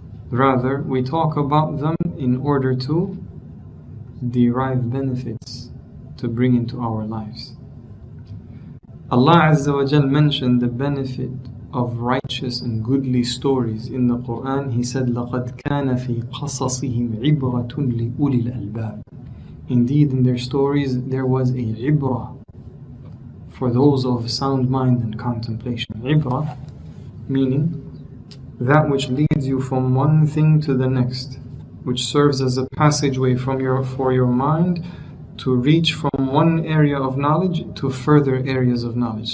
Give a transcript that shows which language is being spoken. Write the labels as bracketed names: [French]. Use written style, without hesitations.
[English] Rather, we talk about them in order to derive benefits to bring into our lives. Allah Azza wa Jal mentioned the benefit of righteous and goodly stories in the Quran. He said, [Arabic] لَقَدْ كَانَ فِي قَصَصِهِمْ عِبْرَةٌ لِأُولِي الْأَلْبَابِ. [English] Indeed, in their stories there was a ibrah for those of sound mind and contemplation. Ibrah meaning that which leads you from one thing to the next, which serves as a passageway for your mind to reach from one area of knowledge to further areas of knowledge.